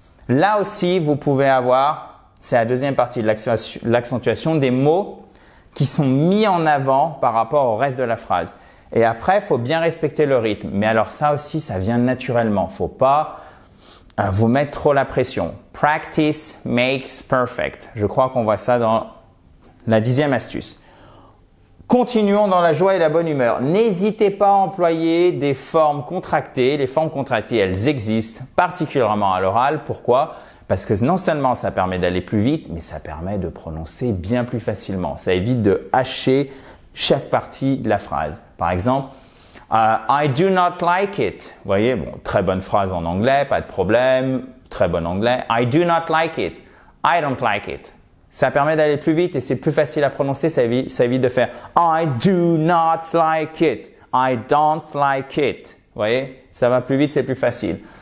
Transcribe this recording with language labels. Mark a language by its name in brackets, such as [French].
[French] Là aussi, vous pouvez avoir, c'est la deuxième partie de l'accentuation, des mots qui sont mis en avant par rapport au reste de la phrase. Et après, il faut bien respecter le rythme. Mais alors ça aussi, ça vient naturellement. Faut pas vous mettre trop la pression. [English] Practice makes perfect. [French] Je crois qu'on voit ça dans la 10e astuce. Continuons dans la joie et la bonne humeur. N'hésitez pas à employer des formes contractées. Les formes contractées, elles existent, particulièrement à l'oral. Pourquoi? Parce que non seulement ça permet d'aller plus vite, mais ça permet de prononcer bien plus facilement. Ça évite de hacher chaque partie de la phrase. Par exemple, [English] I do not like it. [French] Vous voyez, bon, très bonne phrase en anglais, pas de problème, très bon anglais. [English] I do not like it. [French] I don't like it. Ça permet d'aller plus vite et c'est plus facile à prononcer, ça évite de faire [English] I do not like it. I don't like it. [French] Vous voyez, ça va plus vite, c'est plus facile.